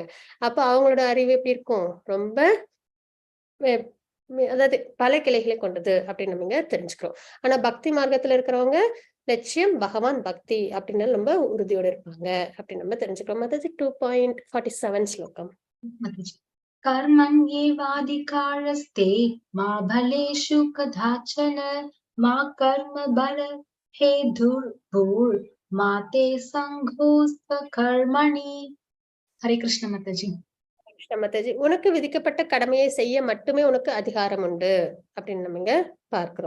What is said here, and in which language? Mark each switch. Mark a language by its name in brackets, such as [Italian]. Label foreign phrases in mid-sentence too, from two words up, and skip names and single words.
[Tamil] அப்ப அவங்களோட அறிவு எப்படி இருக்கும், ரொம்ப அதாவது பல கிளைகளை கொண்டது அப்படின்னு நம்ம இங்க தெரிஞ்சுக்கிறோம். ஆனா பக்தி மார்க்கத்துல இருக்கிறவங்க லட்சியம் பகவான் பக்தி அப்படின்னு ரொம்ப உறுதியோட இருப்பாங்க அப்படின்னு நம்ம தெரிஞ்சுக்கிறோம். அதாவது 2.47 ஸ்லோகம். [Sanskrit] कर्मण्येवाधिकारस्ते मा फलेषु कदाचन मा कर्म बल हेतुर्भूर् मा ते सङ्गोऽस्त्व कर्मणि. हरे कृष्ण माताजी. [Tamil] மாதாஜி, உனக்கு விதிக்கப்பட்ட கடமையை செய்ய மட்டுமே உனக்கு அதிகாரம் உண்டு அப்படின்னு நம்ம இங்க பார்க்கிறோம்.